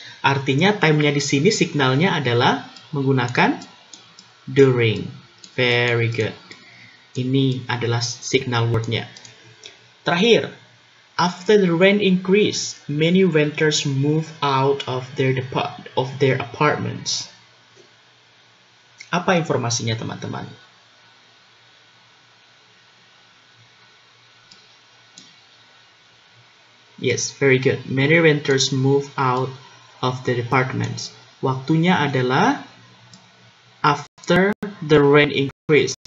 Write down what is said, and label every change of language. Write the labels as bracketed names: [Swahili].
[Indonesian] Artinya time-nya di sini signalnya adalah menggunakan during. [English] Very good. [Indonesian] Ini adalah signal word-nya. [English] Terakhir, after the rent increase, many renters move out of their apartments. [Indonesian] Apa informasinya, teman-teman? [English] Yes, very good. Many renters move out of the apartments. [Indonesian] Waktunya adalah [English] after the rent increase.